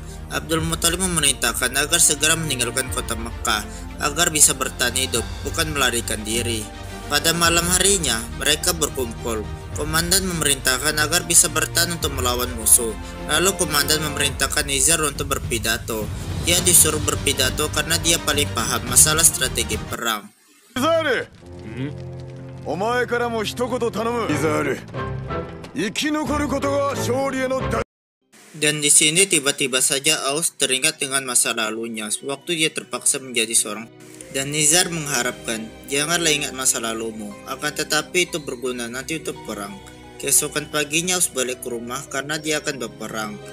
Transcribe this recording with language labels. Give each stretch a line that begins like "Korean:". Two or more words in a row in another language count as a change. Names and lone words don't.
Indonesian: Abdul Muthalib memerintahkan agar segera meninggalkan kota Mekah agar bisa bertahan hidup, bukan melarikan diri. Pada malam harinya, mereka berkumpul. Komandan memerintahkan agar bisa bertahan untuk melawan musuh. Lalu komandan memerintahkan Nizar untuk berpidato. Dia disuruh berpidato karena dia paling paham masalah strategi perang. Nizar,
Japanese: お前からも一言頼む。
Indonesian: Nizar,
Japanese: 生き残ることが勝利への。
Indonesian: Dan di sini tiba-tiba saja Aus teringat dengan masa lalunya waktu dia terpaksa menjadi seorang. Dan Nizar mengharapkan, janganlah ingat masa lalumu, akan tetapi itu berguna nanti untuk perang. Keesokan paginya Aus balik ke rumah karena dia akan berperang.